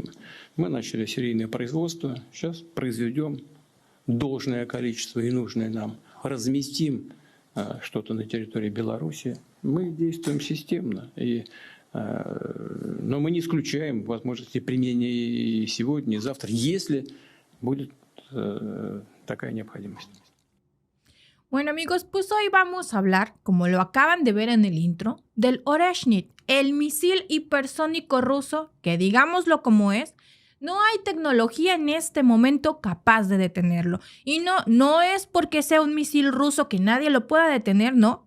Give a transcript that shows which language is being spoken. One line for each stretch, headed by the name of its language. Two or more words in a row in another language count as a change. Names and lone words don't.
Russian: Мы начали серийное производство, сейчас произведем должное количество и нужное нам, разместим что-то на территории Беларуси. Мы действуем системно, но мы не исключаем возможности применения и сегодня, и завтра, если будет такая необходимость.
Spanish: Bueno amigos, pues hoy vamos a hablar, como lo acaban de ver en el intro, del Oreshnik, el misil hipersónico ruso que, digámoslo como es, no hay tecnología en este momento capaz de detenerlo. Y no es porque sea un misil ruso que nadie lo pueda detener, no.